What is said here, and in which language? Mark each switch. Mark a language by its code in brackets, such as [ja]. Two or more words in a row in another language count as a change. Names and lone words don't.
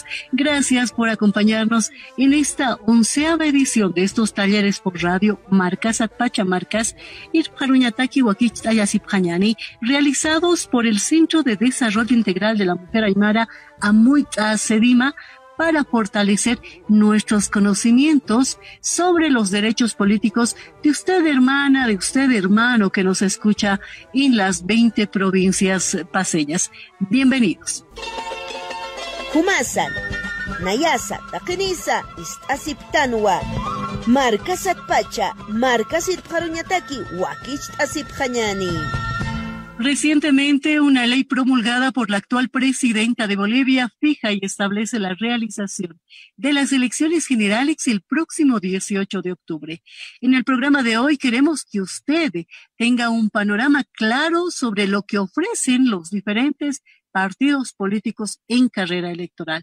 [es] Gracias por acompañarnos en esta 11ª edición de estos talleres por radio Markasat Pacha, Markas Irparuñataki Huaquist Ayasipjañani, realizados por el Centro de Desarrollo Integral de la Mujer Aymara Amuit'a, Sedima, para fortalecer nuestros conocimientos sobre los derechos políticos de usted, hermana, de usted, hermano, que nos escucha en las 20 provincias paceñas. Bienvenidos. [ay] Humasan, Nayasa, Takenisa, Asiptanwa, Markasat Pacha, Markas Irparuñataki, Huaquist Ayasipjañani. [es] Recientemente, una ley promulgada por la actual presidenta de Bolivia fija y establece la realización de las elecciones generales el próximo 18 de octubre. En el programa de hoy queremos que usted tenga un panorama claro sobre lo que ofrecen los diferentes partidos políticos en carrera electoral.